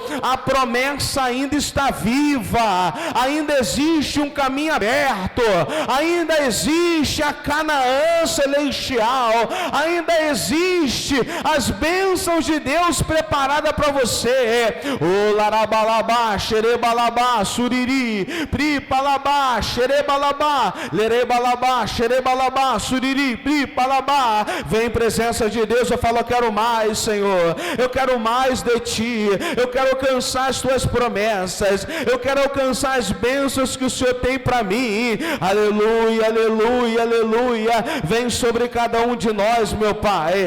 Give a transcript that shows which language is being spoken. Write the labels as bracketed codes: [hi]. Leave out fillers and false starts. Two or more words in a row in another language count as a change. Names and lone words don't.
[pt] A promessa ainda está viva, ainda existe um caminho aberto, ainda existe a Canaã celestial, ainda existe as bênçãos de Deus preparadas para você. O larabalabá, xerebalabá, suriri, pripalabá, xerebalabá, lerebalabá, xerebalabá, suriri, pripalabá. Vem presença de Deus. Eu falo: eu quero mais, Senhor, eu quero mais de ti, eu quero alcançar as tuas promessas, eu quero alcançar as bênçãos que o Senhor tem para mim. Aleluia, aleluia, aleluia. Vem sobre cada um de nós, meu Pai.